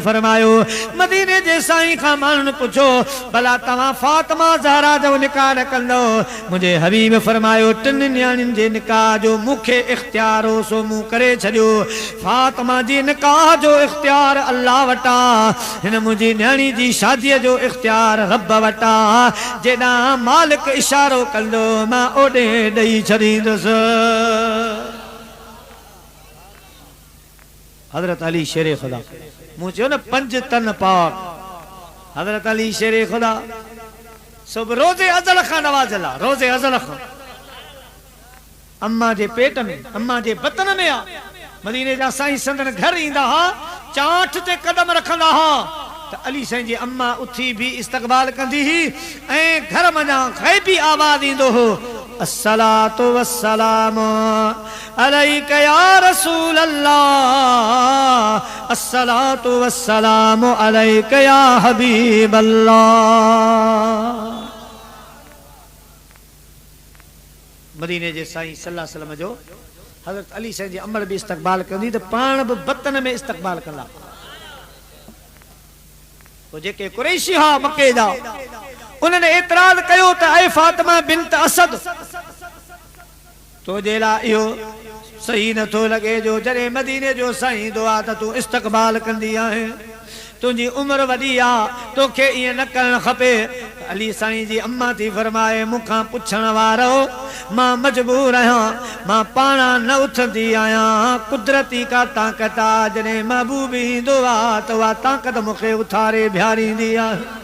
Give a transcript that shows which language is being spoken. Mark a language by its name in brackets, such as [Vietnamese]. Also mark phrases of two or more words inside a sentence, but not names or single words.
[Sindhi] फरमायो मदीने जे साईं खां माण्हुनि पुछो भला तव्हां फातिमा ज़हरा जो निकाह न कंदो मुझे हबीब फरमायो टिन न्याणियुनि जे निकाह जो मूंखे इख्तियार हो सो मूं करे छॾियो फातिमा जी निकाह जो इख्तियार अल्लाह वटा हिन मुंहिंजी न्याणी जी शादीअ जो इख्तियार रब वटा जेॾा मालिक इशारो कंदो मां ओॾे ॾेई छॾींदुसि। हजरत अली शेरे खुदा मूं चयो न 5 तन पाक हजरत अली शेरे खुदा सब रोज़े अज़ल खां नवाज़ियल आहे रोज़े अज़ल खां अम्मा जे पेट में अम्मा जे बतन में आ मदीने जा साईं संदन घर ईंदा हा चाठ ते कदम रखंदा हा त अली साईं जी अम्मा उथी भी इस्तक़बाल कंदी ही ऐं घर मञा ग़ैबी आवाज़ ईंदो हो [Arabic] الصلاة والسلام عليك يا رسول الله الصلاة والسلام عليك يا حبيب الله. [Sindhi] मदीने जे साईं [Arabic] صلى الله عليه وسلم [Sindhi] जो हज़रत अली साईं जी अमर भी इस्तक़बाल कंदी त पाण भी बतन में इस्तक़बाल कंदा तो जेके कुरैशी हा मक्के जा उन्होंने एतराज कयो त ऐ फातिमा बिन्त असद तो जेला इहो सही नथो लगे जो जॾहिं मदीने जो साईं दुआ त तू इस्तक़बाल कंदी आहे तुझी उम्र वडी आ तोखे इं न करण खपे। अली साईं जी अम्मा थी फरमाए मुखां पुछण वारो मां मजबूर आहियां मां पाणा न उथंदी आहियां कुदरती का ताक़त आ जॾहिं महबूब ईंदो आ त उहा ताक़त मूंखे उथारे बिहारींदी आहे।